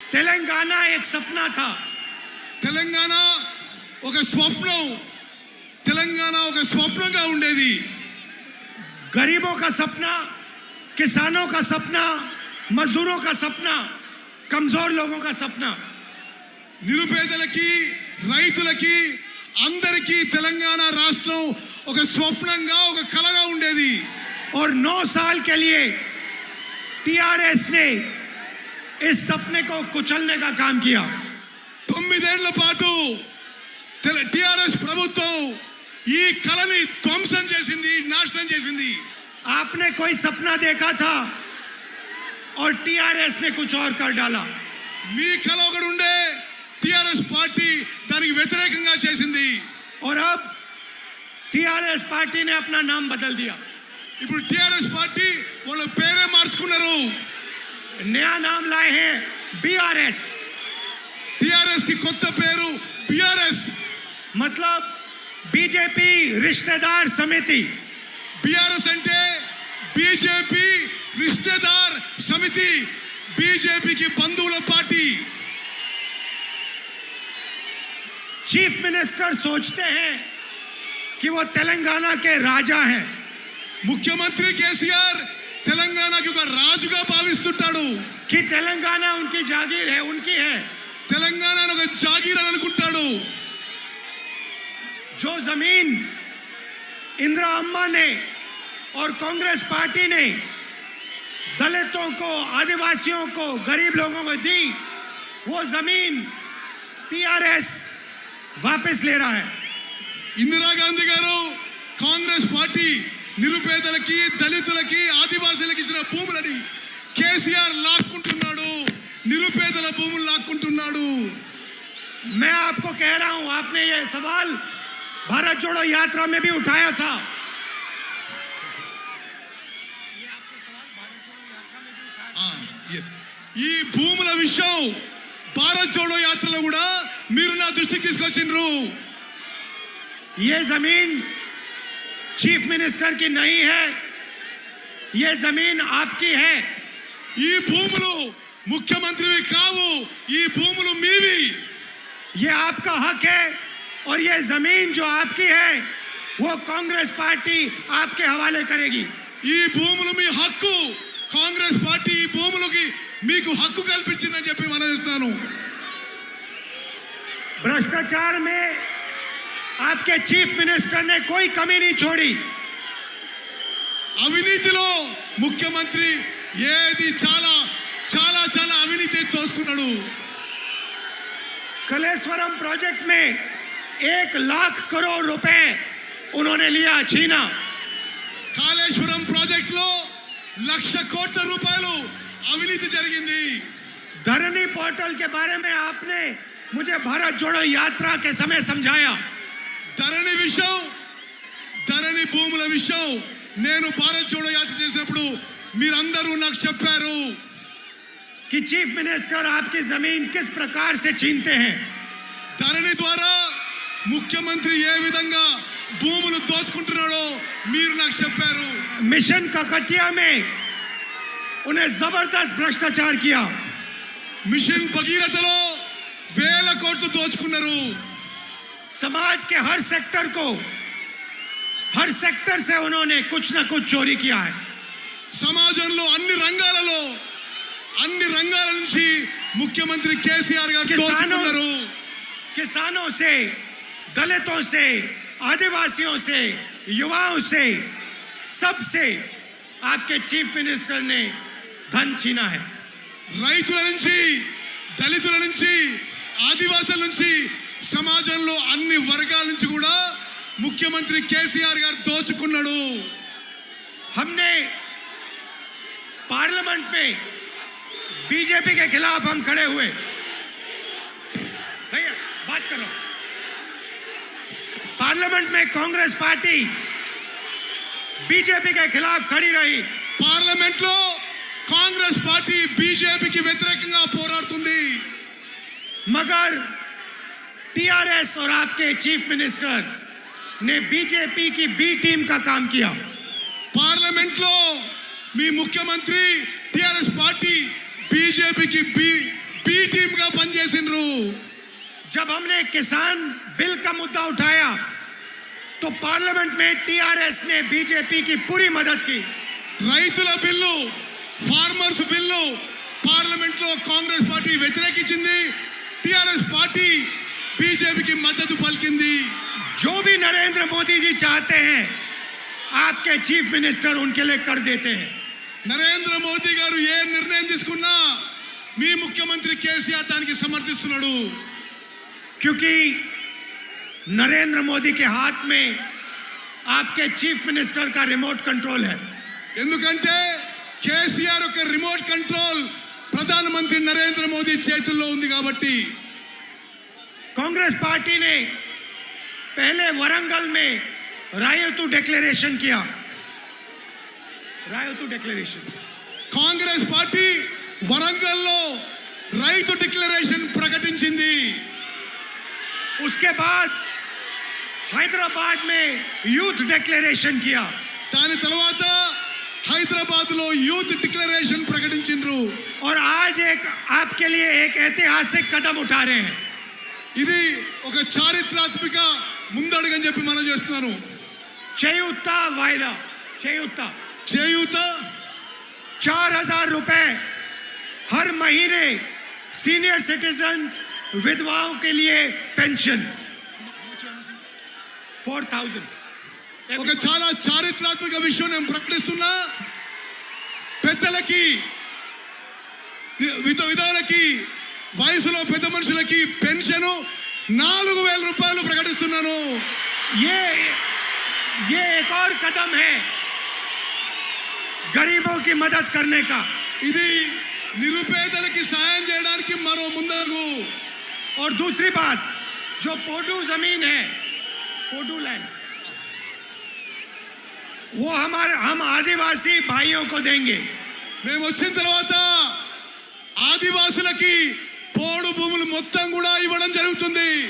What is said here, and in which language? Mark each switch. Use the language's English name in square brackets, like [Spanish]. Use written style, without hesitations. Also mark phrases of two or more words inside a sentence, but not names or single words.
[Hindi] तेलंगाना एक सपना था। [Telugu] తెలంగాణ ఒక స్వప్నం, తెలంగాణ ఒక స్వప్నంగా ఉండేది। [Hindi] गरीबों का सपना, किसानों का सपना, मजदूरों का सपना, कमजोर लोगों का सपना। [Telugu] నిరుపేదలకి, రైతులకి, అందరికీ తెలంగాణ రాష్ట్రం ఒక స్వప్నంగా, ఒక కలగా ఉండేది। [Hindi] और 9 साल के लिए टीआरएस ने इस सपने को कुचलने का काम किया। [Telugu] 9 ఏళ్ల పాటు టిఆర్ఎస్ ప్రభుత్వం ఈ కలని ధ్వంసం చేసింది, నాశనం చేసింది। [Hindi] आपने कोई सपना देखा था और टीआरएस ने कुछ और कर डाला। [Telugu] మీ కల ఒకటి ఉండే, టిఆర్ఎస్ పార్టీ దానికి వ్యతిరేకంగా చేసింది। [Hindi] और अब टीआरएस पार्टी ने अपना नाम बदल दिया। [Telugu] ఇప్పుడు టిఆర్ఎస్ పార్టీ వాళ్ళ పేరే మార్చుకున్నారు। [Hindi] नया नाम लाए हैं बीआरएस। [Telugu] టిఆర్ఎస్ కి కొత్త పేరు బిఆర్ఎస్। [Hindi] मतलब बीजेपी रिश्तेदार समिति। [Telugu] బిఆర్ఎస్ అంటే బీజేపీ [Hindi] रिश्तेदार समिति, [Telugu] బీజేపీకి బంధువుల పార్టీ। [English] chief minister [Hindi] सोचते हैं कि वो तेलंगाना के राजा हैं। [Telugu] ముఖ్యమంత్రి కేసీఆర్ తెలంగాణకి ఒక రాజుగా భావిస్తుంటాడు। [Hindi] कि तेलंगाना उनकी जागीर है, उनकी है। [Telugu] తెలంగాణ ఒక జాగీర్ అని అనుకుంటాడు। [Hindi] जो जमीन इंदिरा अम्मा ने और कांग्रेस पार्टी ने दलितों को, आदिवासियों को, गरीब लोगों को दी, वो जमीन टीआरएस वापस ले रहा है। [Telugu] ఇందిరాగాంధీ గారు, కాంగ్రెస్ పార్టీ నిరుపేదలకి, దళితులకి, ఆదివాసీలకు ఇచ్చిన భూములని కేసీఆర్ లాక్కుంటున్నాడు, నిరుపేదల భూములు లాక్కుంటున్నాడు। [Hindi] मैं आपको कह रहा हूं, आपने ये सवाल भारत जोड़ो यात्रा में भी उठाया था। [Telugu] ఈ భూముల విషయం భారత్ జోడో యాత్రలో కూడా మీరు నా దృష్టికి తీసుకొచ్చిండ్రు। [Hindi] ये जमीन [English] chief minister [Hindi] की नहीं है, ये जमीन आपकी है। [Telugu] ఈ భూములు ముఖ్యమంత్రివి కావు, ఈ భూములు మీవి। [Hindi] ये आपका हक है और ये जमीन जो आपकी है वो कांग्रेस पार्टी आपके हवाले करेगी। [Telugu] ఈ భూములు మీ హక్కు, కాంగ్రెస్ పార్టీ ఈ భూములకి మీకు హక్కు కల్పించిందని చెప్పి మనవిస్తాను। [Hindi] भ्रष्टाचार में आपके [English] chief minister [Hindi] ने कोई कमी नहीं छोड़ी। [Telugu] అవినీతిలో ముఖ్యమంత్రి ఏది చాలా చాలా చాలా అవినీతి తోసుకున్నాడు। [Hindi] कलेश्वरम प्रोजेक्ट में 1 लाख करोड़ रुपए उन्होंने लिया, छीना। [Telugu] కాళేశ్వరం ప్రాజెక్ట్ లో 1,00,000 కోట్ల రూపాయలు అవినీతి జరిగింది। [Hindi] धरनी पोर्टल के बारे में आपने मुझे भारत जोड़ो यात्रा के समय समझाया। [Telugu] ధరణి విషయం, ధరణి భూముల విషయం నేను భారత్ జోడో యాత్ర చేసినప్పుడు మీరందరూ నాకు చెప్పారు [Hindi] कि [English] chief minister [Hindi] आपकी जमीन किस प्रकार से छीनते हैं। [Telugu] ధరణి ద్వారా ముఖ్యమంత్రి ఏ విధంగా భూములు దోచుకుంటున్నాడో మీరు నాకు చెప్పారు। [Hindi] मिशन ककटिया में उन्हें जबरदस्त भ्रष्टाचार किया। [Telugu] మిషన్ భగీరథలో 1,000 కోట్లు దోచుకున్నారు। [Hindi] समाज के हर सेक्टर से उन्होंने कुछ न कुछ चोरी किया है। [Telugu] సమాజంలో అన్ని రంగాల నుంచి ముఖ్యమంత్రి కేసీఆర్ గారు దోచుకున్నారు। [Hindi] किसानों से, दलितों से, आदिवासियों से, युवाओं से, सबसे आपके [English] chief minister [Hindi] ने धन छीना है। [Telugu] రైతుల నుంచి, దళితుల నుంచి, ఆదివాసుల నుంచి, సమాజంలో అన్ని వర్గాల నుంచి కూడా ముఖ్యమంత్రి కేసీఆర్ గారు దోచుకున్నాడు। [Hindi] हमने पार्लियामेंट में बीजेपी के खिलाफ हम खड़े हुए। भैया बात करो। पार्लियामेंट में कांग्रेस पार्टी बीजेपी के खिलाफ खड़ी रही। [Telugu] పార్లమెంట్ లో కాంగ్రెస్ పార్టీ బీజేపీకి వ్యతిరేకంగా పోరాడుతుంది। [Hindi] मगर टीआरएस और आपके [English] chief minister [Hindi] ने बीजेपी की [English] B team [Hindi] का काम किया। [Telugu] పార్లమెంట్ లో మీ ముఖ్యమంత్రి టిఆర్ఎస్ పార్టీ బీజేపీకి [English] B team [Telugu] గా పనిచేసిండ్రు. [Hindi] जब हमने किसान बिल का मुद्दा उठाया तो पार्लियामेंट में टीआरएस ने बीजेपी की पूरी मदद की. [Telugu] రైతుల బిల్లు, [English] farmers bill [Telugu] పార్లమెంట్ లో కాంగ్రెస్ పార్టీ వ్యతిరేకించింది. టిఆర్ఎస్ పార్టీ బీజేపీకి మద్దతు పలికింది. [Hindi] जो भी नरेंद्र मोदी जी चाहते हैं आपके [English] chief minister [Hindi] उनके लिए कर देते हैं. [Telugu] నరేంద్ర మోదీ గారు ఏ నిర్ణయం తీసుకున్నా మీ ముఖ్యమంత్రి కేసీఆర్ దానికి సమర్థిస్తున్నాడు. [Hindi] क्योंकि नरेंद्र मोदी के हाथ में आपके [English] chief minister [Hindi] का [English] remote control [Hindi] है. [Telugu] ఎందుకంటే కేసీఆర్ యొక్క [English] remote control [Telugu] ప్రధానమంత్రి నరేంద్ర మోదీ చేతుల్లో ఉంది కాబట్టి. [Hindi] कांग्रेस पार्टी ने पहले वरंगल में रायतू डिक्लेरेशन किया. रायतू डिक्लेरेशन. [Telugu] కాంగ్రెస్ పార్టీ వరంగల్లో రైతు డిక్లరేషన్ ప్రకటించింది. [Hindi] उसके बाद हैदराबाद में [English] youth declaration [Hindi] किया. [Telugu] దాని తర్వాత హైదరాబాద్ లో [English] youth declaration [Telugu] ప్రకటించిండ్రు. [Hindi] और आज एक आपके लिए एक ऐतिहासिक कदम उठा रहे हैं. [Telugu] ఇది ఒక చారిత్రాత్మక ముందడుగని చెప్పి మనం చేస్తున్నాను. [Hindi] చేయూత वायदा. చేయూత చేయూత 4,000 रुपए हर महीने [English] senior citizens [Hindi] विधवाओं के लिए पेंशन 4,000. [Telugu] ఒక చాలా చారిత్రాత్మక విషయం నేను ప్రకటిస్తున్నా. పెద్దలకి, విధవులకి, వయసులో పెద్ద మనుషులకి పెన్షన్ 4,000 రూపాయలు ప్రకటిస్తున్నాను. [Hindi] ये एक और कदम है गरीबों की मदद करने का. [Telugu] ఇది నిరుపేదలకి సాయం చేయడానికి మరో ముందడుగు. [Hindi] और दूसरी बात, जो पोडू जमीन है, पोडू लैंड, वो हम आदिवासी भाइयों को देंगे. [Telugu] మేము వచ్చిన తర్వాత ఆదివాసులకి పోడు భూములు మొత్తం కూడా ఇవ్వడం జరుగుతుంది.